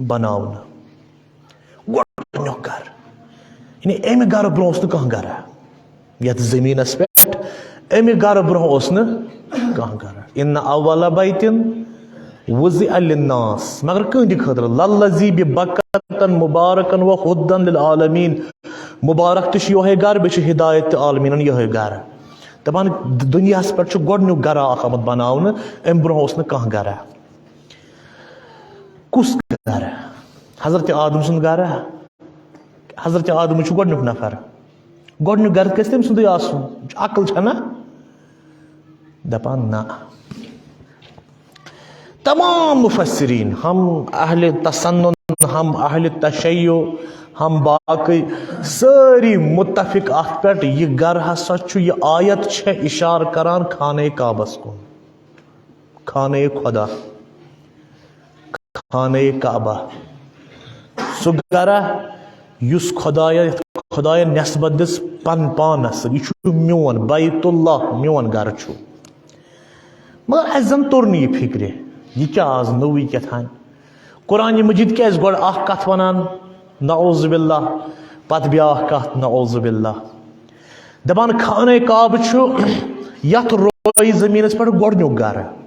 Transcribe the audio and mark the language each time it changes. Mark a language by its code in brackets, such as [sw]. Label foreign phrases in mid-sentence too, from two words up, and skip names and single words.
[ks] بناونہٕ گۄڈنیُک گرٕ یعنی امہِ گرٕ برونٛہہ اوس نہٕ کانٛہہ گرا یتھ زٔمیٖنس پٮ۪ٹھ امہِ گرٕ برونٛہہ اوس نہٕ کانٛہہ گرا [ar] اِنہ اول بیتن وُضِع لِلناس [ks] مگر کٕہٕنٛدِ خٲطرٕ [ar] للذی ببکتن مبارکن و ہُدن للعالمیٖن [ks] مبارک تہِ چھُ یِہوے گرٕ بیٚیہِ چھُ ہدایت تہِ عالمیٖنن یِہوے گرٕ دپان دُنیاہس پٮ۪ٹھ چھُ گۄڈنیُک گرا اکھ آمُت بناونہٕ امہِ برونٛہہ اوس نہٕ کانٛہہ گرا کُس گرٕ حضرت آدم سُنٛد گرٕ حضرت آدم چھُ گۄڈنیُک نفر گۄڈنیُک گرٕ گژھِ تٔمۍ سُنٛدُے آسُن عقل چھنا دپان نہ تمام مفسرین ہم اہل تسنن ہم اہل تشیع ہم باقی سٲری متفق اتھ پٮ۪ٹھ یہِ گرٕ ہسا چھُ یہِ آیت چھےٚ اشارٕ کران خانہ کعبس کُن خانہ خدا خانہ کعبہ سُہ گرا یُس خۄداین نٮ۪سبت دِژ پانس یہِ چھُ میون بیت اللہ میون گرٕ چھُ مگر اسہِ زن توٚر نہٕ یہِ فکرِ یہِ کیٛاہ آز نوٚوٕے کیٛاتھانۍ قرآن مجید کیٛازِ گۄڈٕ اکھ کتھ ونان [ar] نعوذ باللہ [ks] پتہٕ بیاکھ کتھ [ar] نعوذ باللہ [ks] دپان خانہ کعبہ چھُ یتھ رویہِ زٔمیٖنس پٮ۪ٹھ گۄڈنیُک گرٕ